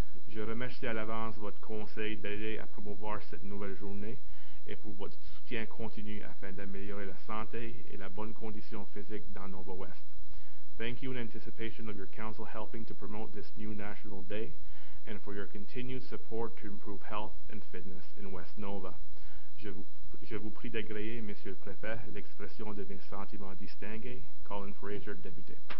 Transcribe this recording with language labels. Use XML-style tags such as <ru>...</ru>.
<fr>Je remercie à l'avance votre conseil d'aider à promouvoir cette nouvelle journée et pour votre soutien continu afin d'améliorer la santé et la bonne condition physique dans Nova West.</fr> <en>Thank you in anticipation of your council helping to promote this new National Day and for your continued support to improve health and fitness in West Nova.</en> <fr>Je vous prie d'agréer, Monsieur le Préfet, l'expression de mes sentiments distingués. Colin Fraser, député.</fr>